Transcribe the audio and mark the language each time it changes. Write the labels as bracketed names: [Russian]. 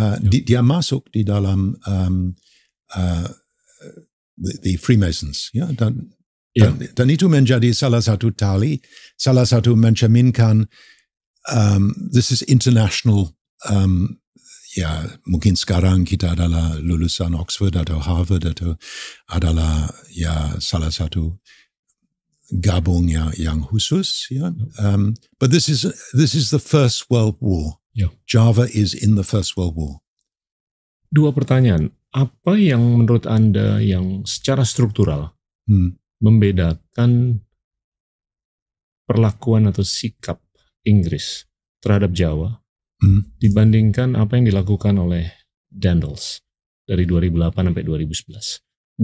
[Indonesian] Dia masuk di dalam the Freemasons, ya, dan itu menjadi salah satu tali, salah satu mencerminkan [English] this is international. [Indonesian] Ya, mungkin sekarang kita adalah lulusan Oxford atau Harvard atau adalah ya salah satu gabung yang khusus, ya. [English] But this is the First World War. Yeah. Java is in the First World War. [Indonesian] Dua pertanyaan. Apa yang menurut Anda yang secara struktural membedakan perlakuan atau sikap Inggris terhadap Jawa dibandingkan apa yang dilakukan oleh Daendels dari 2008 sampai 2011?